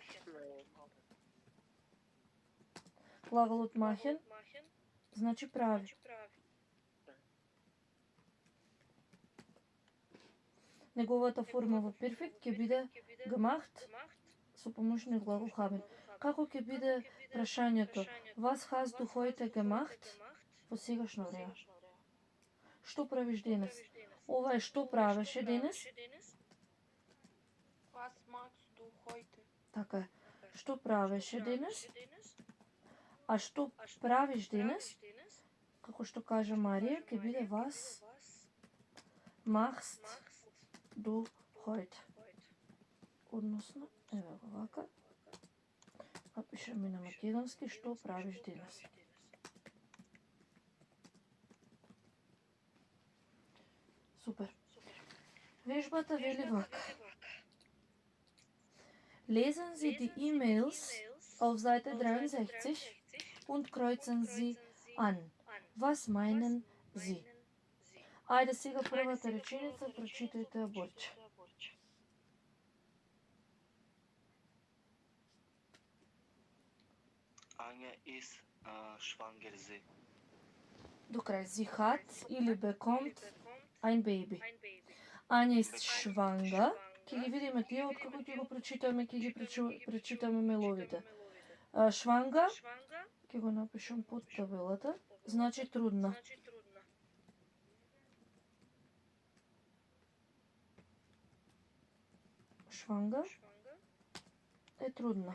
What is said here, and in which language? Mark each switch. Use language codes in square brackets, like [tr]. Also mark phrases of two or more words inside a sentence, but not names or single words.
[mk] Глаголот махен значи прави. Неговата форма во перфект ќе биде gemacht со помошниот глагол haben. Како ќе биде прашањето? [de] Was hast du heute gemacht? [mk] Во сегашно време. Што правиш денес? Ова е што правеше денес? [de] Was machst du heute? [mk] Така е. Што правеше денес? А што правиш денес? Како што кажа Марија, ќе биде [de] was machst du heute. [mk] Односно, еве го вака. Напишаме на македонски што правиш денес. Супер. Вежбата вели вака. [de] Lesen Sie die E-Mails auf Seite 63 und kreuzen Sie an. Was meinen Sie? [mk] Ајде сега првата реченица, прочитајте ја Борче. [de] Anja ist schwanger. Sie. [mk] До крај. [de] Sie hat или bekommt ein Baby. Ања ist schwanger. [mk] Ќе ги видиме тие, откако ќе го прочитаме, ќе ги прочитаме меловите. Schwanger, ќе го напишам под табелата, значи трудна. Schwanger е трудна.